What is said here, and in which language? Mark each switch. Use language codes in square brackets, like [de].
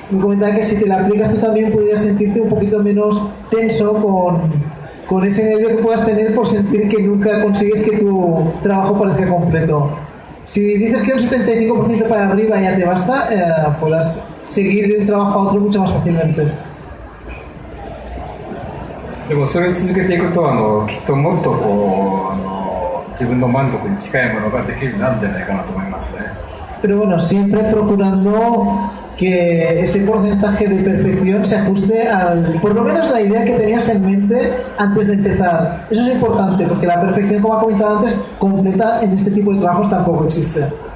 [es] me comentaba que si te la aplicas tú también podrías sentirte un poquito menos tenso con ese nervio que puedas tener por sentir que nunca consigues que tu trabajo parezca completo. Si dices que un 75% para arriba ya te basta, podrás seguir de un trabajo a otro mucho más fácilmente. [ja] でもそれを続けていくときっともっと自分の満足に近いものができるようになるんじゃないかなと思いますね。 [es] Pero bueno, siempre procurando que ese porcentaje de perfección se ajuste al, por lo menos la idea que tenías en mente antes de empezar. Eso es importante, porque la perfección, como ha comentado antes, completa en este tipo de trabajos tampoco existe.